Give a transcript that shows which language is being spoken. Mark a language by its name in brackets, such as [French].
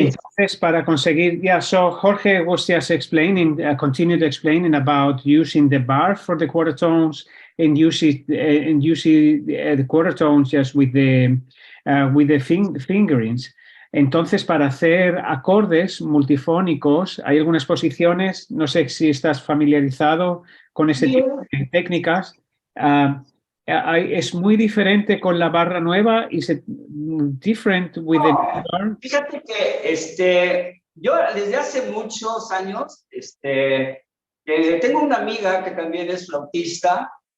[Spanish] entonces para conseguir, [English] yeah, so Jorge was just explaining, continued explaining about using the bar for the quarter tones and using the quarter tones just with the fingerings. [Spanish] Entonces, para hacer acordes multifónicos, hay algunas posiciones, no sé si estás familiarizado con ese tipo de técnicas. Es muy diferente con la barra nueva. [English] Is it different with the bar? [Spanish] Fíjate que yo desde hace muchos años tengo una amiga que también es flautista.